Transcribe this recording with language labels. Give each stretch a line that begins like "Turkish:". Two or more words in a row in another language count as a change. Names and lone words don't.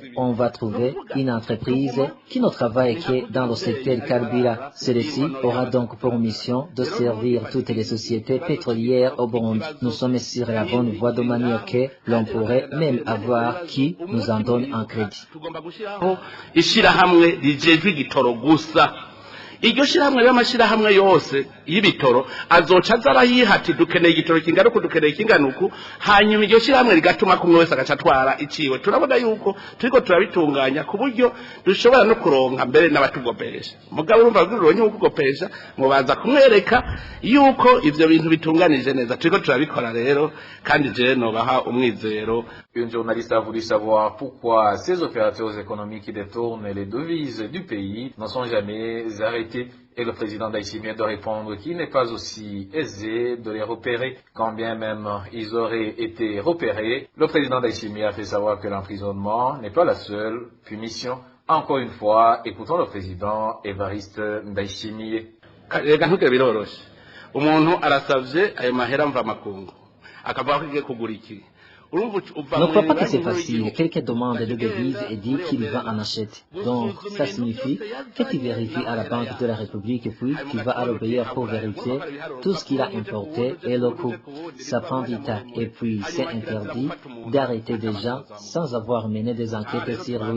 French: On va trouver une entreprise qui ne travaille que dans le secteur carburant. Celle-ci aura donc pour mission de servir toutes les sociétés pétrolières au Burundi. Nous sommes sur la bonne voie de manière que l'on pourrait même avoir qui nous en donne un crédit.
Rundi: iryo shirahamwe y'amashirahamwe yose y'ibitoro azoca azarayiha ati dukeneye igitoro kingana uku dukeneye kingana uku, hanyuma iryo shirahamwe rigatuma kumwe wese agaca atwara iciwe. Turabona yuko turiko turabitunganya ku buryo dushobora no kuronka mbere n'abatugopesha. Mugabo urumva ruronye ukugopesha ngo baza kumwereka yuko ivyo bintu bitunganije neza. Turiko turabikora rero kandi je nobaha umwizero.
French: Une journaliste a voulu savoir pourquoi ces opérateurs économiques qui détournent les devises du pays n'en sont jamais arrêtés. Et le président d'Haïti doit répondre qu'il n'est pas aussi aisé de les repérer, quand bien même ils auraient été repérés. Le président d'Haïti a fait savoir que l'emprisonnement n'est pas la seule punition. Encore une fois, écoutons le président Évariste Ndayishimiye.
Rundi: Umuntu arasavye ayo mahera mva makungu akavuga ko igiye kugura iki.
French: Ne crois pas que c'est facile. Quelqu'un demande des devises et dit qu'il va en acheter. Donc, ça signifie que tu vérifies à la Banque de la République et puis tu vas à l'obéir pour vérifier tout ce qu'il a importé et le coût. Ça prend du temps. Et puis, c'est interdit d'arrêter des gens sans avoir mené des enquêtes sur lui.